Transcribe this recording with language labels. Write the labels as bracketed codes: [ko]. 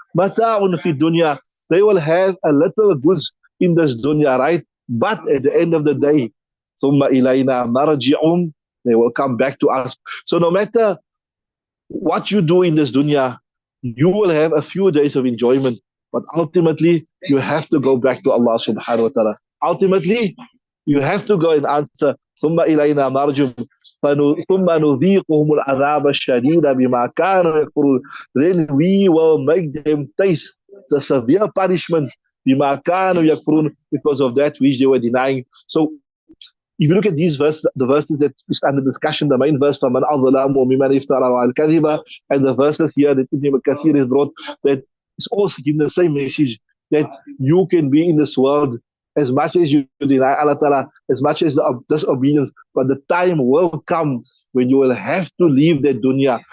[ar] Mata'un fi dunya. [en] They will have a little goods in this dunya, right? But at the end of the day, [ar] thumma ilayna marji'um, [en] they will come back to us. So no matter what you do in this dunya, you will have a few days of enjoyment, but ultimately you have to go back to Allah subhanahu wa ta'ala. Ultimately, you have to go and answer, [ar] ثم إلينا مرجم ثم نذيقهم العذاب الشديد بما كانوا يكفرون. [en] Then we will make them taste the severe punishment [ar] بما كانوا يكفرون, [en] because of that which they were denying. So if you look at these verses, the verses that is under discussion, the main verse, [ar] فَمَنْ أَظْلَمُ مِمَّنِ افْتَرَى عَلَى الْكَذِبَ, [en] and the verses here that Ibn Kathir has brought, that is also giving the same message, that you can be in this world as much as you deny Allah Ta'ala, as much as the disobedience, but the time will come when you will have to leave that dunya.